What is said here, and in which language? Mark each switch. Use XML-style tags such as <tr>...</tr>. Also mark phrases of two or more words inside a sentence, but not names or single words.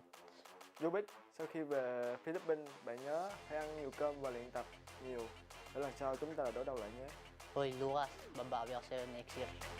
<vi>Vô Bích, sau khi về Philippines, bạn nhớ hãy ăn nhiều cơm và luyện tập nhiều để lần sau chúng ta đối đầu lại nhé.</vi> <tl>Hoy, Lucas, babawi ako sa'yo</tl> <en>next year.</en>